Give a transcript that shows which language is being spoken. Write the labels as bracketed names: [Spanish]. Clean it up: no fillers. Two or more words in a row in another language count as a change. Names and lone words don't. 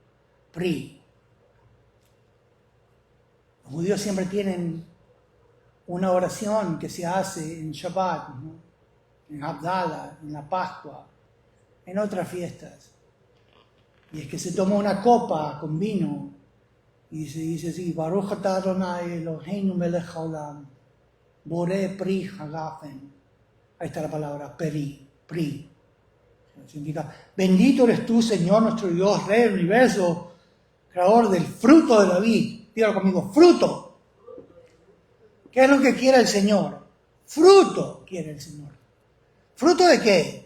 [Spanish] Los judíos siempre tienen una oración que se hace en Shabbat, ¿no? En Havdalah, en la Pascua, en otras fiestas. Y es que se toma una copa con vino y se dice así, [Hebrew] ברוך אתה אדוני אלוהינו מלך העולם, בורא פרי הגפן. [Spanish] Ahí está la palabra pri. Significa, bendito eres tú, Señor, nuestro Dios, Rey del universo, creador del fruto de la vid. Dígalo conmigo, fruto. ¿Qué es lo que quiere el Señor? Fruto quiere el Señor. ¿Fruto de qué?